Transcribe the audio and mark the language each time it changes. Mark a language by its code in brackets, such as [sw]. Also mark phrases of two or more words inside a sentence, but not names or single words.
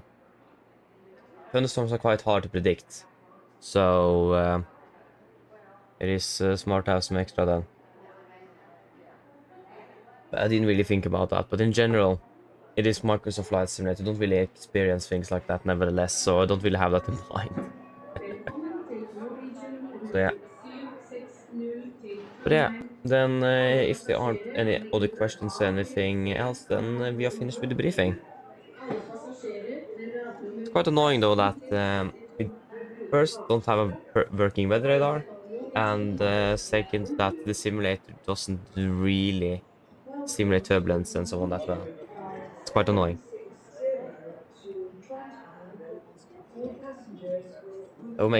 [en] Thunderstorms are quite hard to predict, so it is smart to have some extra then. But I didn't really think about that. But in general, it is Microsoft Flight Simulator. I don't really experience things like that nevertheless, so I don't really have that in mind. [no] Velkommen til Norwegian [en] So yeah. [no] rute 760 til [en] But yeah, [no] Trondheim. [en] then [no] Alle [en] if there aren't [no] passasjerer [en] any [no] med [en] other [no] gruppe [en] questions or [no] A [en] anything else, then we are finished with the briefing. [no] Alle passasjerer med rad [en] It's [no] nummer [en] quite annoying though that [no] 1632 [en] we [no] vil bruke [en] first don't have a [no] bakerste [en] working weather Please radar, have your boarding and pass second that the simulator doesn't really simulate Welcome to turbulence and so on that Norwegian well. flight It's quite annoying. 760 to Trondheim. All passengers with That will